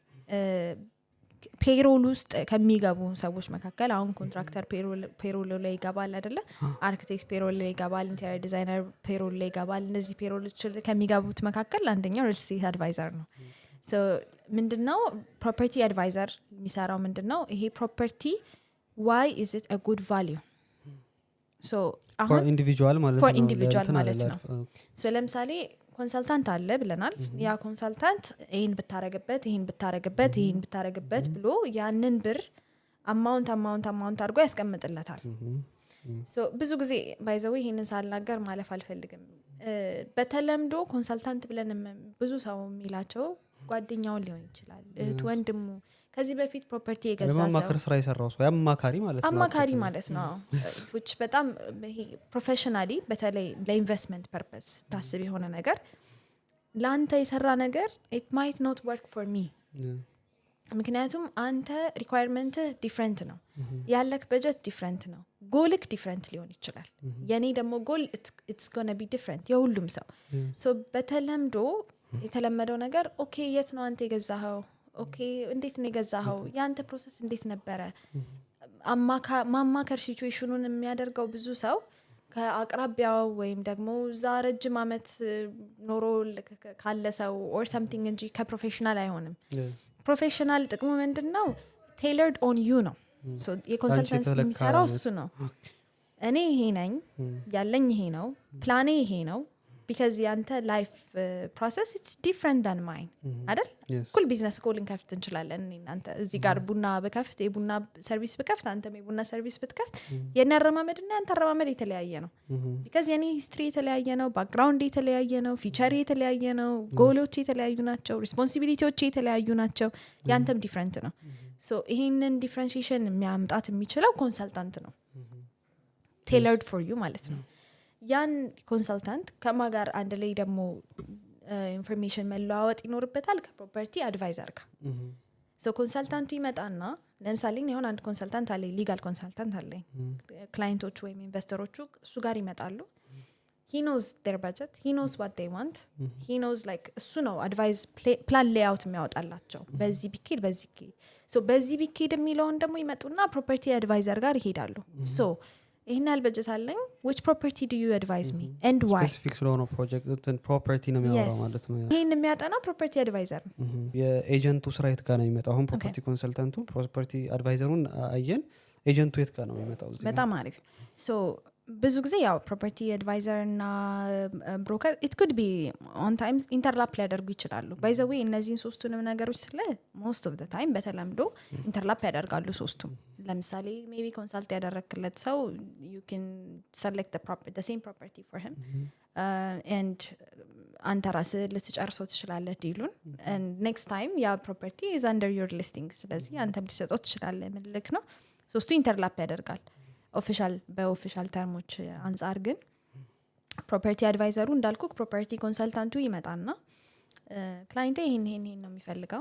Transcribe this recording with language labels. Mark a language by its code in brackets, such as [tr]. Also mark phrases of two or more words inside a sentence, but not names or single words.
[am] ፔሮል ውስጥ ከሚገቡ ሰዎች መካከል አሁን [en] contractor payroll [am] ላይ ይገባል አይደለ [en] architect payroll [am] ላይ ይገባል [en] interior designer payroll [am] ላይ ይገባል እነዚህ ፔሮሎች ከሚገቡት መካከል አንደኛው [en] real estate advisor [am] ነው ሶ ምንድነው [en] property advisor [am] የሚሰራው ምንድነው ይሄ ፕሮፐርቲ [en] why is it a good value so for individual [am] ማለት ነው so ለምሳሌ ኮንሰልታንት አለ ብለናል ያ ኮንሰልታንት ይሄን ብታረግበት ብሎ ያንን ብር አማውንት አድርጎ ያስቀምጥለታል ሶ ብዙ ጊዜ ባይዘው ይሄንን ሳልናገር ማለፍ አልፈልግም በተለምዶ ኮንሰልታንት ብለን ብዙ ሰው የሚላቸው ጓደኛውን ሊሆን ይችላል ወንድሙ ከዚህ በፊት ፕሮፐርቲ የገዛ ሰው ለማማከር ስራ ይሰራው ሰው አማካሪ ማለት ነው which በጣም ፕሮፌሽናሊ በተለይ ለኢንቨስትመንት ፐርፐስ ታስብ የሆነ ነገር ላንተ የሰራ ነገር [en] it might not work for me [am] ምክንያቱም አንተ [en] requirement different [am] ነው ያለክ በጀት ዲፈረንት ነው ጎልክ ዲፈረንት ሊሆን ይችላል የኔ ደግሞ ጎል [en] it's going to be different [am] የሁሉም ሰው so በተለምዶ የተለመደው ነገር ኦኬ የት ነው አንተ የገዛኸው ኦኬ እንዴት ነው የገዛኸው ያንተ ፕሮሰስ እንዴት ነበረ ማማከር ሲቹዌሽኑን የሚያደርገው ብዙ ሰው ከአቅራቢያው ወይም ደግሞ ዛረጅም አመት ኖሮ ካለ ሰው [en] or something [am] እንጂ ከፕሮፌሽናል አይሆንም ፕሮፌሽናል ጥቅሙ ምንድነው [en] tailored on you [am] ነው so የኮንሰልታንሲ የሚሰራው እሱ ነው እኔ ይሄ ነኝ ያለኝ ይሄ ነው ፕላኔ ይሄ ነው because ያንተ life [en] process it's different than mine [am] አይደል ኩል ቢዝነስ ኮሊንግ ከፍት እንችላለን እናንተ እዚህ ጋር ቡና በከፍት የቡና ሰርቪስ በከፍት አንተም የቡና ሰርቪስ በከፍት የነረማመድና ያንተ ረማመድ የተለያየ ነው because የኔ ሂስትሪ የተለያየ ነው ባክግራውንድ የተለያየ ነው ፊቸር የተለያየ ነው ጎሎች የተለያዩ ናቸው ሪስፖንሲቢሊቲዎች የተለያዩ ናቸው ያንተም ዲፈረንት ነው so ይሄንን ዲፈረንሺዬሽን የሚያምጣት የሚችለው ኮንሰልታንት ነው tailored [en] for you [am] ማለት ነው ያን ኮንሰልታንት ከማጋር አንድ ላይ ደግሞ ኢንፎርሜሽን መለዋወጥ ይኖርበታል ከፕሮፐርቲ አድቫይዘር ጋር ሶ ኮንሰልታንቱ ይመጣና ለምሳሌ ይሁን አንድ ኮንሰልታንት አለ [en] legal consultant [am] አለ ክላይንቶቹ ወይም ኢንቨስተሮቹ እሱ ጋር ይመጣሉ [en] he knows their budget he knows what they want he knows like [am] እሱ ነው [en] advise plan layout [am] የሚያወጣላቸው በዚህ ቢኬድ የሚለውን ደግሞ ይመጡና [en] property advisor [am] ጋር ይሄዳሉ ሶ ይሄን በጀት አለኝ [en] which property do you advise me and why [am] specific ስለሆነ [en] project property [am] ነው የሚያወራው ማለት ነው ይሄን የሚያጠና [en] property advisor [am] የኤጀንቱ ስራ የት ጋር ነው የሚመጣው አሁን [en] property consultant property advisor [am] አየን ኤጀንቱ የት ጋር ነው የሚመጣው በጣም አሪፍ so ብዙ ጊዜ ያው [en] property advisor [am] እና ብሮከር [en] it could be on times [am] ኢንተርላፕ ሊያደርጉ ይችላሉ [en] by the way [am] እነዚህን ሶስቱንም ነገሮች ስለ [en] most of the time [am] በተለምዶ ኢንተርላፕ ያደርጋሉ ሶስቱም ለምሳሌ maybe ኮንሰልት ያደረክለት ሰው [en] you can select the same property for him and [am] አንተ ራስህ ልትጨርሰው ትችላለህ ዲሉን [en] and next time [am] ያ [en] property is under your listing [am] ስለዚህ አንተም ልትሰጠው ትችላለህ ምልክ ነው ሶስቱ ኢንተርላፕ ያደርጋል [en] official terms [am] አንፃር ግን [en] property advisor [am] እንዳልኩ [en] property consultant [am] ይመጣና ክላይንቴ ይሄን ነው የሚፈልገው